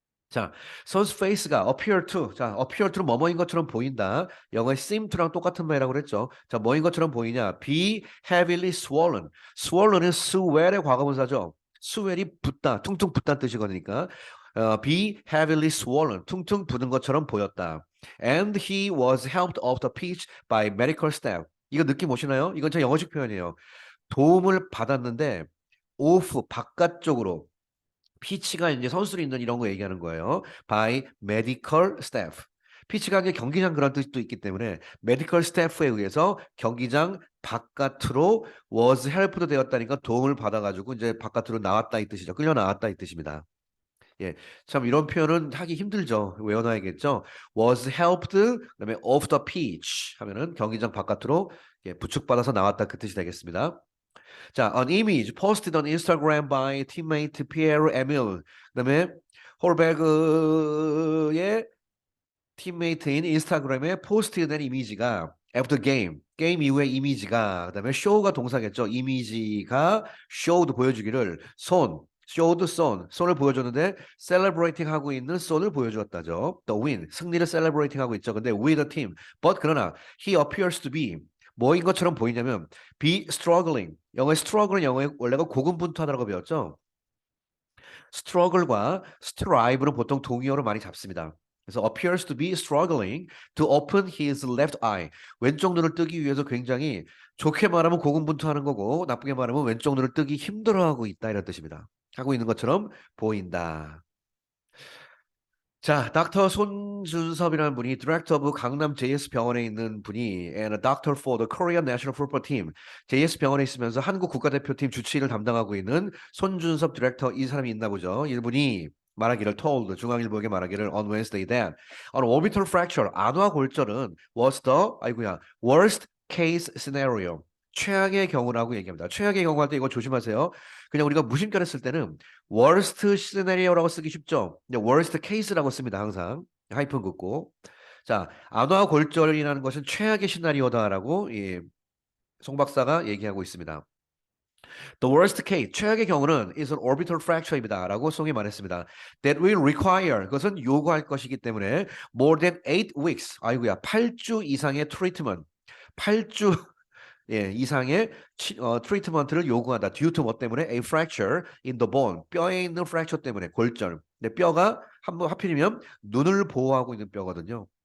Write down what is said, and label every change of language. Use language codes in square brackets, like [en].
[ko] 자, 선수 페이스가 appear to. 자, appear to는 뭐뭐인 것처럼 보인다. 영어의 seem to랑 똑같은 말이라고 그랬죠. 자, 뭐인 것처럼 보이냐? [en] be heavily swollen. [ko] swollen은 swell의 과거분사죠. swell이 붓다, 퉁퉁 붓다는 뜻이거니까. [en] be heavily swollen. [ko] 퉁퉁 부은 것처럼 보였다. [en] And he was helped off the pitch by medical staff. [ko] 이거 느낌 오시나요? 이건 제 영어식 표현이에요. 도움을 받았는데 off 바깥쪽으로 피치가 이제 선수들이 있는 이런 거 얘기하는 거예요. [en] by medical staff. [ko] 피치가 이제 경기장 그런 뜻도 있기 때문에 메디컬 스태프에 의해서 경기장 바깥으로 was helped 되었다니까 도움을 받아가지고 이제 바깥으로 나왔다 이 뜻이죠. 끌려 나왔다 이 뜻입니다. 예, 참 이런 표현은 하기 힘들죠. 외워놔야겠죠. was helped 그다음에 [en] off the pitch [ko] 하면은 경기장 바깥으로 부축받아서 나왔다 그 뜻이 되겠습니다. [en] 자, an image posted on Instagram by teammate Pierre Emile. [ko] 그다음에 홀베그의 팀메이트인 인스타그램에 포스트된 이미지가 [en] after game [ko] 게임 이후의 이미지가 그다음에 show가 동사겠죠. 이미지가 showed 보여주기를 showed 손을 보여줬는데 celebrating 하고 있는 손을 보여주었다죠. The win 승리를 celebrating 하고 있죠. 근데 [en] with the team but [ko] 그러나 [en] he appears to be [ko] 뭐인 것처럼 보이냐면 [en] be struggling [ko] 영어의 struggle은 영어의 원래가 고군분투하다라고 배웠죠. struggle과 strive는 보통 동의어로 많이 잡습니다. [en] 그래서 appears to be struggling to open his left eye. [ko] 왼쪽 눈을 뜨기 위해서 굉장히 좋게 말하면 고군분투하는 거고 나쁘게 말하면 왼쪽 눈을 뜨기 힘들어하고 있다 이런 뜻입니다. 하고 있는 것처럼 보인다. 자, 닥터 손준섭이라는 분이 디렉터 오브 강남 JS 병원에 있는 분이 [en] and a doctor for the Korean National Football Team. [ko] JS 병원에 있으면서 한국 국가대표팀 주치의를 담당하고 있는 손준섭 디렉터 이 사람이 있나 보죠. 이분이 말하기를 told 중앙일보에게 말하기를 [en] on Wednesday that an orbital fracture [ko] 안화 골절은 was the 아이고야 [en] worst case scenario. [ko] 최악의 경우라고 얘기합니다. 최악의 경우 할 때 이거 조심하세요. 그냥 우리가 무심결에 쓸 때는 [en] worst scenario [ko] 라고 쓰기 쉽죠. worst case라고 씁니다. 항상 하이픈 긋고. 자, 안화 골절이라는 것은 최악의 시나리오다라고 송 박사가 얘기하고 있습니다. [en] The worst case, [ko] 최악의 경우는 [en] is an orbital fracture입니다. [ko] 라고 송이 말했습니다. [en] That will require, [ko] 그것은 요구할 것이기 때문에 [en] more than 8 weeks, [ko] 아이고야, 8주 이상의 트리트먼트, 8주 이상의 트리트먼트를 요구한다. [en] due to [ko] 뭐 때문에? [en] A fracture in the bone. [ko] 뼈에 있는 fracture 때문에 골절. 근데 뼈가 한번 하필이면 눈을 보호하고 있는 뼈거든요.